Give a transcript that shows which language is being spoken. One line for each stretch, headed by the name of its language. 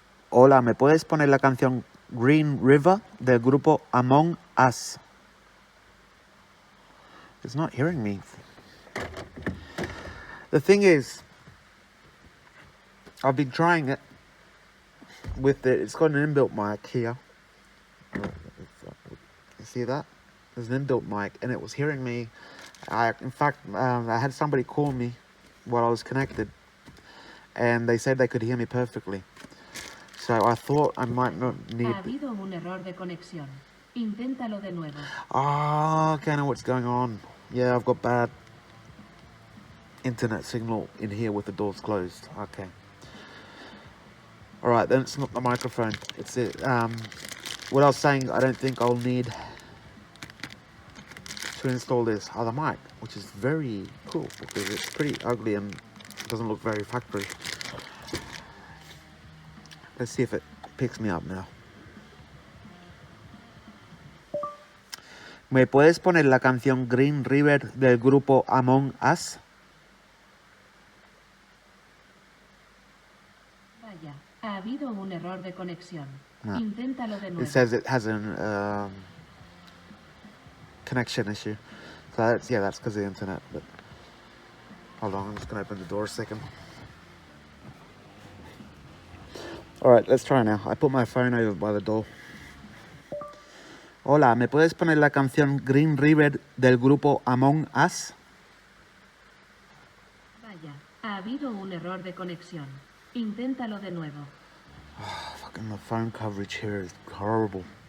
Spanish: Hola, ¿me puedes poner la canción Green River del grupo Among Us?
English: It's not hearing me. The thing is, I've been trying it with it. It's got an inbuilt mic here. You see that? There's an inbuilt mic, and it was hearing me. In fact, I had somebody call me while I was connected, and they said they could hear me perfectly. So I thought I might not need...
Spanish: Ha habido un error de conexión. Inténtalo de nuevo.
English: Ah, okay, I know what's going on. Yeah, I've got bad internet signal in here with the doors closed. Okay. Alright, then it's not the microphone. It's it. What I was saying, I don't think I'll need to install this other mic, which is very cool because it's pretty ugly and doesn't look very factory. Let's see if it picks me up now.
Spanish: ¿Me puedes poner la canción Green River del grupo Among Us? Vaya, ha habido un error de conexión. No. Inténtalo de nuevo.
English: It says it has an connection issue. So that's, yeah, that's because of the internet. But hold on, I'm just going to open the door a second. Alright, let's try now. I put my phone over by the door.
Spanish: Hola, ¿me puedes poner la canción Green River del grupo Among Us? Vaya, ha habido un error de conexión. Inténtalo de nuevo.
English: Oh, fucking the phone coverage here is horrible.